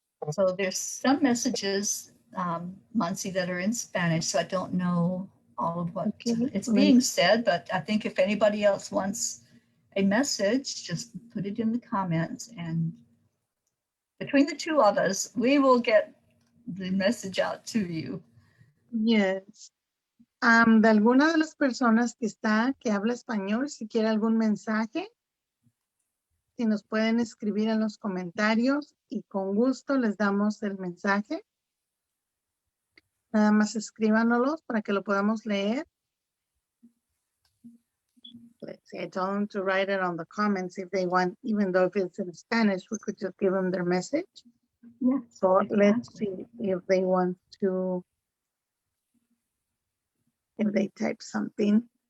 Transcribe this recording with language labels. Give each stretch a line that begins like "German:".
English: So there's some messages, Muncie, that are in Spanish, so I don't know all of what Okay. it's being said, but I think if anybody else wants a message, just put it in the comments, and between the 2 of us, we will get the message out to you. Yes.
Spanish: De alguna de las personas que está, que habla español, si quiere algún mensaje, si nos pueden escribir en los comentarios y con gusto les damos el mensaje. Nada más escríbanos para que lo podamos leer.
English: Let's see, I told them to write it on the comments if they want, even though if it's in Spanish, we could just give them their message. Yes, So let's exactly. see if they want to, if they type something.